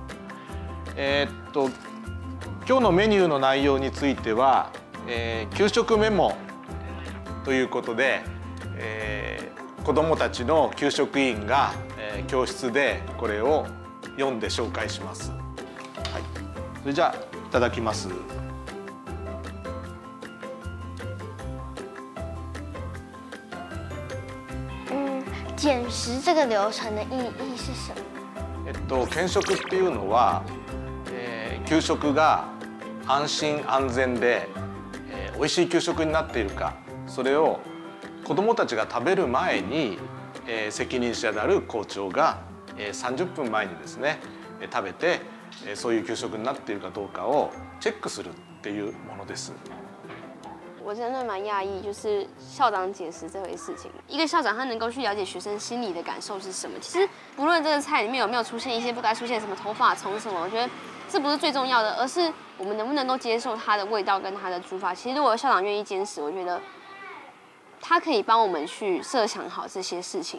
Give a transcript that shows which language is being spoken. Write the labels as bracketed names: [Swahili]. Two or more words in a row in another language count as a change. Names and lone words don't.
[Japanese] 今日のメニューの内容については、給食メモということで、子どもたちの給食委員が、教室でこれを読んで紹介します。はい、それじゃあいただきます。 [Chinese] 減食这个流程的意义是什么？ [Japanese] 減食っていうのは、給食が安心安全で、美味しい給食になっているか、それを子どもたちが食べる前に、責任者である校長が、30分前にですね食べて、そういう給食になっているかどうかをチェックするっていうものです。 [Chinese] 我真的蛮讶异，就是校长减食这回事情。一个校长他能够去了解学生心里的感受是什么？其实不论这个菜里面有没有出现一些不该出现什么头发虫什么，我觉得这不是最重要的，而是我们能不能够接受它的味道跟它的煮法。其实如果校长愿意坚持，我觉得他可以帮我们去设想好这些事情。